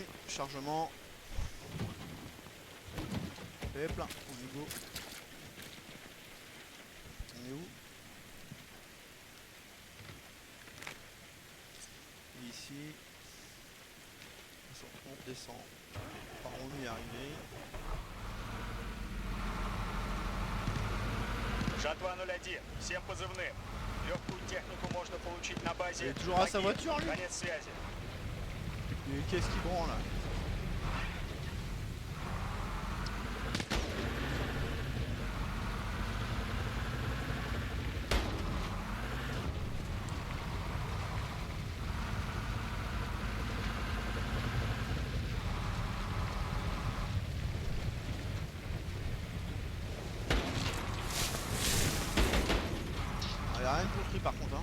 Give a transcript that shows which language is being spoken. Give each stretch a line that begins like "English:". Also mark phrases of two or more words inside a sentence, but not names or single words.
French: Chargement. Hop là, on y go. On est où? Ici. On descend. Par où on y est arrivé.
Russian: Жатва 01. Всем позывным. Легкую технику можно получить на базе
French: Il est toujours à sa
Russian: Багир.
French: voiture, lui.
Russian: Конец связи.
French: Et qu'est-ce qui branle là? Ah, y a rien de construit par contre, hein.